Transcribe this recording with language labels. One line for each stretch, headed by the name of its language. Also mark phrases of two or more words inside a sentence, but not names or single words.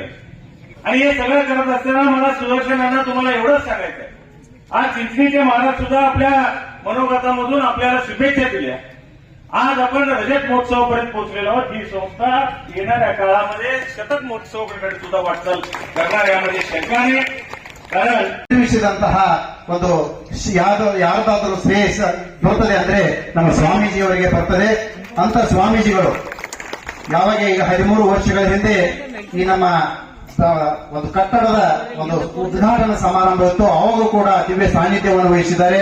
Marathi: आणि हे सगळं करत असताना मला सुदर्शनांना तुम्हाला एवढंच सांगायचं आहे, आज चिंचणीचे महाराज सुद्धा आपल्या मनोगतामधून आपल्याला शुभेच्छा दिल्या. आज आपण रजत महोत्सवापर्यंत पोहोचलेलो आहोत. ही संस्था येणाऱ्या काळामध्ये शतक महोत्सवाकडे सुद्धा वाटचाल करणार यामध्ये शंका नाही. कारण
Kannada: ವಿಷಯದಂತಹ ಒಂದು ಯಾರದಾದರೂ ಶ್ರೇಯಸ್ ಬರ್ತದೆ ಅಂದ್ರೆ ನಮ್ಮ ಸ್ವಾಮೀಜಿಯವರಿಗೆ ಬರ್ತದೆ. ಅಂತ ಸ್ವಾಮೀಜಿಗಳು ಯಾವಾಗ ಈಗ 13 ವರ್ಷಗಳ ಹಿಂದೆ ಈ ನಮ್ಮ ಒಂದು ಕಟ್ಟಡದ ಒಂದು ಉದ್ಘಾಟನಾ ಸಮಾರಂಭ ಇತ್ತು, ಅವಾಗೂ ಕೂಡ ದಿವ್ಯ ಸಾನ್ನಿಧ್ಯವನ್ನು ವಹಿಸಿದ್ದಾರೆ.